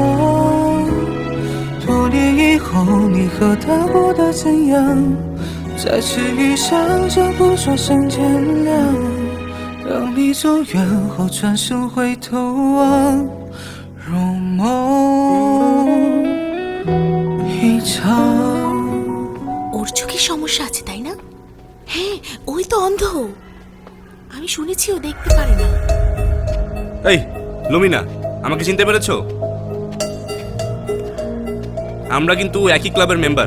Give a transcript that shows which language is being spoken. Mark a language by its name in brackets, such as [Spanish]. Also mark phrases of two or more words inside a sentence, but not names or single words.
[Chinese] 多年以后，你和他过得怎样？再次遇上，就不说声见谅。当你走远后，转身回头望，如梦一场。 [Bangla] ওর চোখে সমস্যা আছে তাই না? হ্যাঁ, ওই তো অন্ধ। আমি শুনেছি ও দেখতে পারে না। এই লুমিনা, আমাকে চিনতে পেরেছো? আমরা কিন্তু একই ক্লাবের মেম্বার।